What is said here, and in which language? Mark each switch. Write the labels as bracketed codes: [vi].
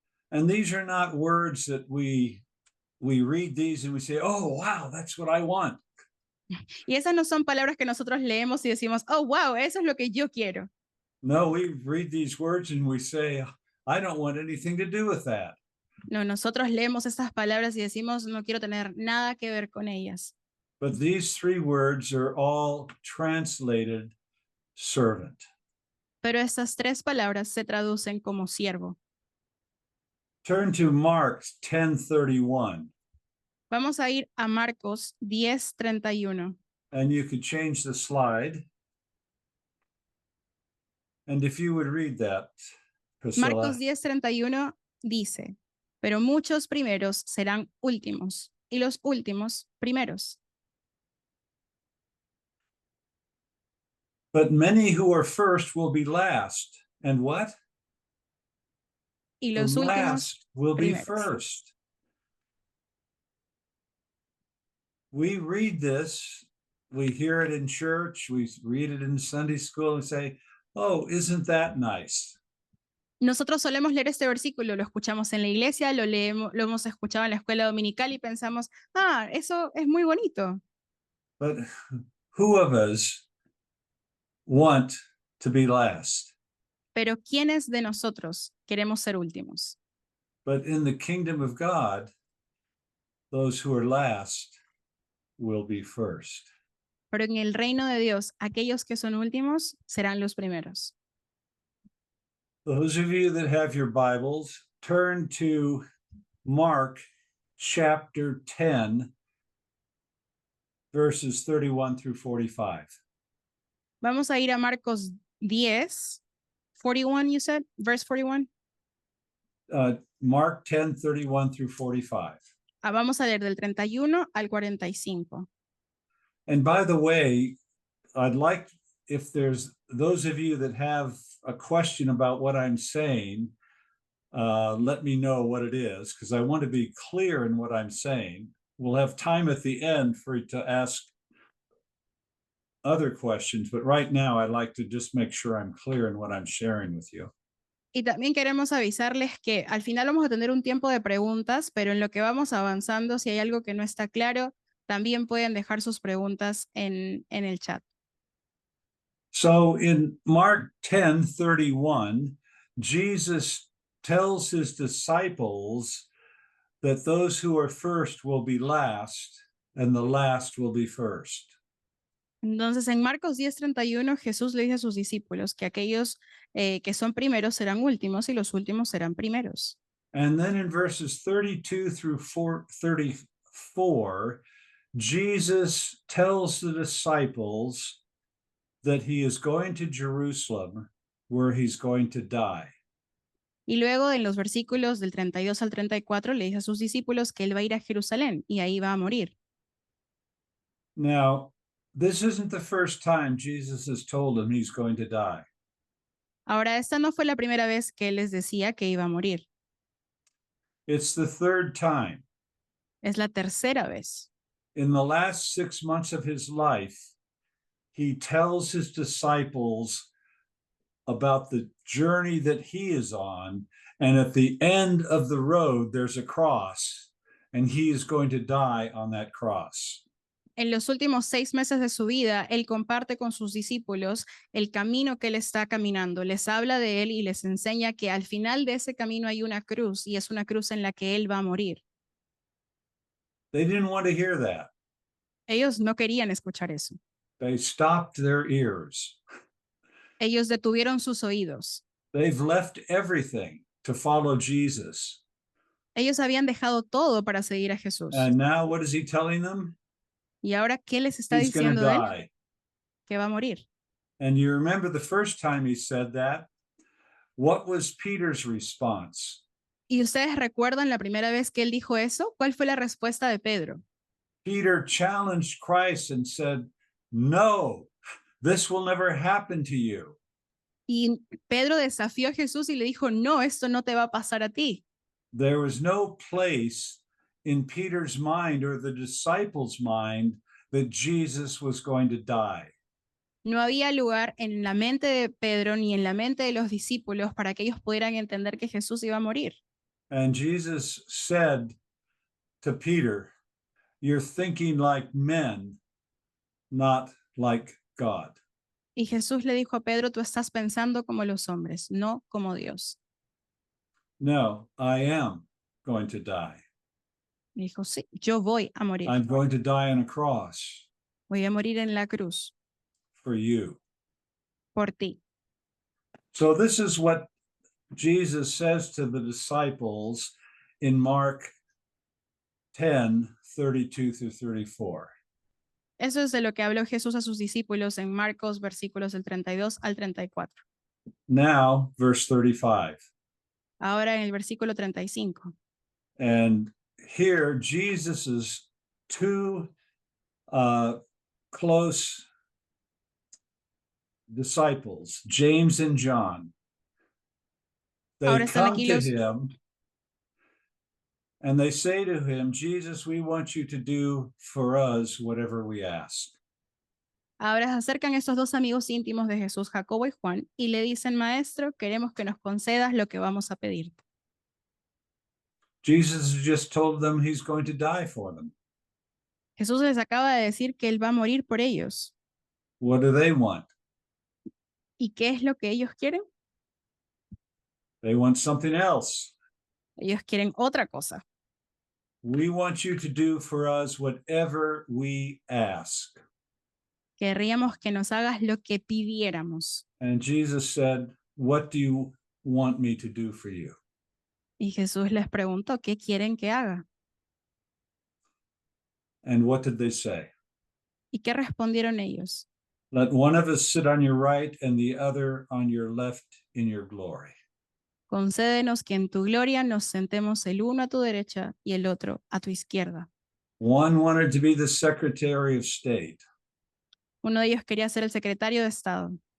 [en] And these are not words that we read these and we say, "Oh, wow, that's what I want." [es] Y esas no son palabras que nosotros leemos y decimos, oh, wow, eso es lo que yo quiero. [en] No, we read these words and we say, "I don't want anything to do with that." [es] No, nosotros leemos estas palabras y decimos, no quiero tener nada que ver con ellas. [en] But these 3 words are all translated servant. [es] Pero estas 3 palabras se traducen como siervo. [en] Turn to Mark 10:31, [es] Vamos a ir a Marcos 10:31. [en] and you could change the slide. And if you would read that, Priscilla. [es] Marcos 10:31 dice, pero muchos primeros serán últimos y los últimos primeros. [en] But many who are first will be last. And what? [es] Y [en] The [es] los últimos [en] last will be [es] primeros. [en] first. We read this, we hear it in church, we read it in Sunday school and say, "Oh, isn't that nice?" [es] Nosotros solemos leer este versículo, lo escuchamos en la iglesia, lo leemos, lo hemos escuchado en la escuela dominical y pensamos, ah, eso es muy bonito. [en] But who of us want to be last? [es] Pero ¿quiénes de nosotros queremos ser últimos? [en] But in the kingdom of God, those who are last will be first. [es] Pero en el reino de Dios, aquellos que son últimos serán los primeros. [en] Those of you that have your Bibles, turn to Mark chapter 10, verses 31 through 45. [es] Vamos a ir a Marcos 10, 41, you said, verse 41. [en] Mark 10, 31 through 45. [es] Vamos a leer del 31 al 45. [en] And by the way, I'd like, if there's those of you that have a question about what I'm saying, let me know what it is, because I want to be clear in what I'm saying. We'll have time at the end for you to ask other questions, but right now I'd like to just make sure I'm clear in what I'm sharing with you. [es] Y también queremos avisarles que al final vamos a tener un tiempo de preguntas, pero en lo que vamos avanzando, si hay algo que no está claro, también pueden dejar sus preguntas en el chat. [en] So in Mark 10:31, Jesus tells his disciples that those who are first will be last and the last will be first. [es] Entonces, en Marcos 10:31, Jesús le dice a sus discípulos que aquellos que son primeros serán últimos y los últimos serán primeros. [en] And then in verses 32 through 34, Jesus tells the disciples that he is going to Jerusalem, where he's going to die. [es] Y luego en los versículos del 32 al 34 le dice a sus discípulos que él va a ir a Jerusalén y ahí va a morir. [en] Now, this isn't the first time Jesus has told them he's going to die. [es] Ahora, esta no fue la primera vez que él les decía que iba a morir. [en] It's the third time. [es] Es la tercera vez. [en] In the last 6 months of his life, he tells his disciples about the journey that he is on. And at the end of the road, there's a cross, and he is going to die on that cross. [es] En los últimos 6 meses de su vida, él comparte con sus discípulos el camino que él está caminando. Les habla de él y les enseña que al final de ese camino hay una cruz, y es una cruz en la que él va a morir. [en] They didn't want to hear that. [es] Ellos no querían escuchar eso. [en] They stopped their ears. [es] Ellos detuvieron sus oídos. [en] They've left everything to follow Jesus. [es] Ellos habían dejado todo para seguir a Jesús. [en] And now what is he telling them? [es] ¿Y ahora qué les está [en] He's going to [es] diciendo él? [en] die. [es] Que va a morir. [en] And you remember the first time he said that? What was Peter's response? [es] ¿Y ustedes recuerdan la primera vez que él dijo eso? ¿Cuál fue la respuesta de Pedro? [en] Peter challenged Christ and said, "No, this will never happen to you." [es] Y Pedro desafió a Jesús y le dijo, no, esto no te va a pasar a ti. [en] There was no place in Peter's mind or the disciples' mind that Jesus was going to die. [es] No había lugar en la mente de Pedro ni en la mente de los discípulos para que ellos pudieran entender que Jesús iba a morir. [en] And Jesus said to Peter, "You're thinking like men, not like God." [es] Y Jesús le dijo a Pedro, tú estás pensando como los hombres, no como Dios. [en] No, I am going to die. [es] Y dijo, sí, yo voy a morir. [en] I'm going to die on a cross [es] Voy a morir en la cruz [en] for you. [es] por ti. [en] So this is what Jesus says to the disciples in Mark 10:32 through 34. [es] Eso es de lo que habló Jesús a sus discípulos en Marcos, versículos del 32 al 34. [en] Now, verse 35. [es] Ahora en el versículo 35. [en] And here, Jesus's two close disciples, James and John, they [es] Ahora están [en] come [es] aquí [en] to [es] los, [en] him and they say to him, "Jesus, we want you to do for us whatever we ask." [es] ahora se acercan estos dos amigos íntimos de Jesús, Jacobo y Juan, y le dicen, maestro, queremos que nos concedas lo que vamos a pedirte. [en] Jesus just told them he's going to die for them. [es] Jesús les acaba de decir que él va a morir por ellos. [en] What do they want? [es] ¿Y qué es lo que ellos quieren? [en] They want something else. [es] Ellos quieren otra cosa. [en] We want you to do for us whatever we ask. [es] Querríamos que nos hagas lo que pidiéramos. [en] And Jesus said, "What do you want me to do for you?" [es] Y Jesús les preguntó, ¿qué quieren que haga? [en] And what did they say? [es] ¿Y qué respondieron ellos? [en] "Let one of us sit on your right and the other on your left in your glory." [es] Concédenos que en tu gloria nos sentemos el uno a tu derecha y el otro a tu izquierda. [en] One wanted to be the Secretary of State. [es] Uno de ellos quería ser el secretario de Estado.